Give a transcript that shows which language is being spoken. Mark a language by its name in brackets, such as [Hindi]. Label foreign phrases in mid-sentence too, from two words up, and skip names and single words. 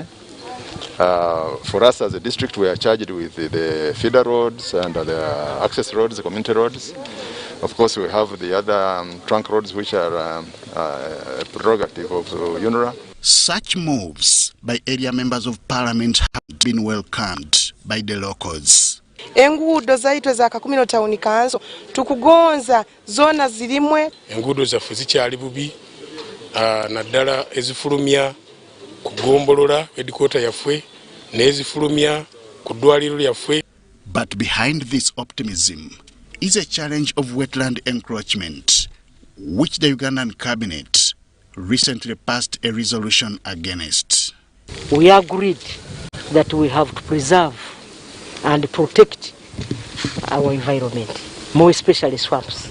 [English] For us as a district, we are charged with the feeder roads and the access roads, the community roads. Of course, we have the other trunk roads, which are a prerogative of UNRA. Such moves by area members of parliament have been welcomed by the locals. [Nyoro] Enguudo zaitu za Kakumiro Town Council tukugonza zona zilimwe. [Ganda] Enguudo zaffe zikyali bubi naddala ezifulumya kugombolola headquarter yaffe n'ezifulumya ku ddwaliro lyaffe. [English] But behind this optimism is a challenge of wetland encroachment, which the Ugandan cabinet recently passed a resolution against. We agreed that we have to preserve and protect our environment, more especially swamps.